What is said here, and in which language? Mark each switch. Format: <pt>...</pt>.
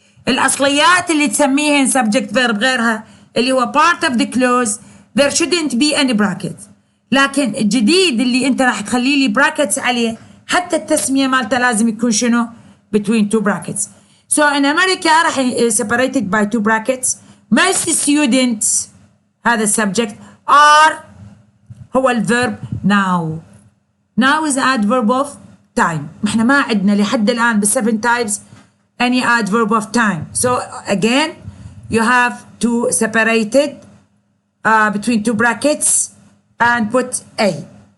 <ar>الاصليات اللي تسميهن</ar> <en>subject verb</en> <ar>غيرها اللي هو</ar> <en>part of the clause there shouldn't be any bracket.</en> <ar>لكن الجديد اللي انت راح تخلي لي brackets عليه حتى التسميه مالته لازم يكون شنو</ar> <en>between 2 brackets. So in America راح separated by 2 brackets. Most students</en> <ar>هذا السبجكت</ar> <en>are</en> <ar>هو الفيرب</ar> <en>now. Now is adverb of time.</en> <ar>احنا ما عندنا لحد الآن ب7 types</ar> <en>any adverb of time. So again you have to separate it between 2 brackets and put A.</en>